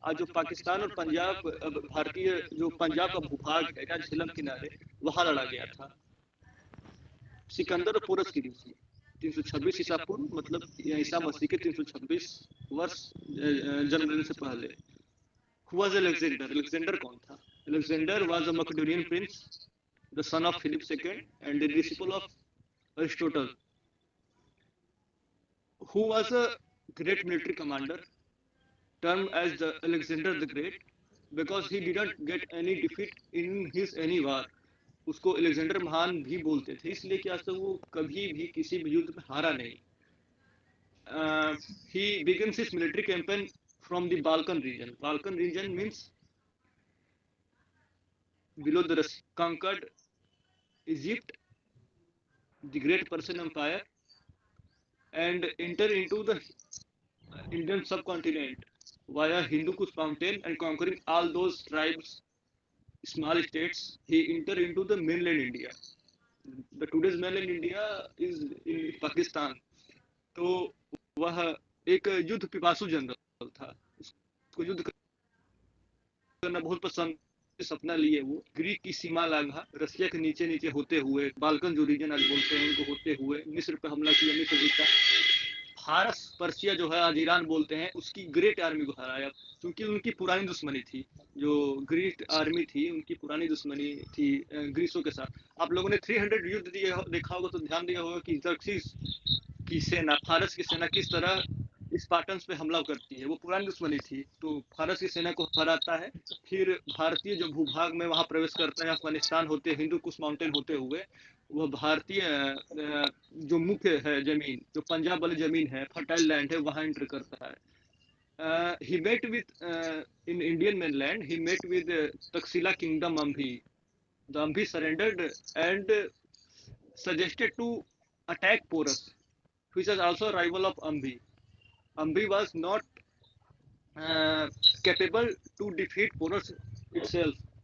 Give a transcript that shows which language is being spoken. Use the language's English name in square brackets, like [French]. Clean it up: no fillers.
[Hindi] आज जो पाकिस्तान और पंजाब, भारतीय जो पंजाब का भूभाग है जहाँ झेलम किनारे, वहां लड़ा गया था सिकंदर और पोरस के बीच में 326 ईसा पूर्व, मतलब ईसा मसीह के 326 वर्ष जन्म लेने से पहले। [English] Who was Alexander? [Hindi] Alexander कौन था? [English] Alexander was a Macedonian prince, the son of Philip II and the disciple of Aristotle, who was a great military commander, termed as the Alexander the Great, because he didn't get any defeat in his any war. [Hindi] उसको Alexander महान भी बोलते थे, इसलिए कि आज तक वो कभी भी किसी भी युद्ध में हारा नहीं। [English] He begins his military campaign from the Balkan region. Balkan region means below the Russia, conquered Egypt, the Great Persian Empire, and enter into the Indian subcontinent via Hindu Kush mountain, and conquering all those tribes, small states, he enter into the mainland India. The today's mainland India is in Pakistan. [Hindi] तो वह एक युद्ध पिपासु general था, उसको युद्ध करना बहुत पसंद, सपना लिए वो ग्रीक की सीमा लांघा, रसिया के नीचे नीचे होते हुए, बाल्कन जो रीजन आज बोलते हैं उनको होते हुए मिस्र पे हमला किया, मिस्र जीता। फारस पर्शिया जो है आज ईरान बोलते हैं, उसकी ग्रेट आर्मी को हराया, क्योंकि उनकी पुरानी दुश्मनी थी, जो ग्रीक आर्मी थी उनकी पुरानी दुश्मनी थी ग्रीसों के साथ। आप लोगों ने 300 युद्ध देखा होगा तो ध्यान दिया होगा कि जर्क्सिस की सेना, फारस की सेना किस तरह स्पार्टन्स पे हमला करती है। वो पुरानी दुश्मनी थी, तो फारस की सेना को हराता है। फिर भारतीय जो भूभाग में वहां प्रवेश करता है, अफगानिस्तान होते हिंदू कुश माउंटेन होते हुए वह भारतीय जो मुख्य है जमीन, जो पंजाब वाली जमीन है, फर्टाइल लैंड है, वहां एंटर करता है। [English] He met with in Indian mainland. He met with Taxila kingdom Ambhi. The Ambhi surrendered and suggested to attack Porus, which was also a rival of Ambhi. Ambhi was not capable to defeat Porus itself.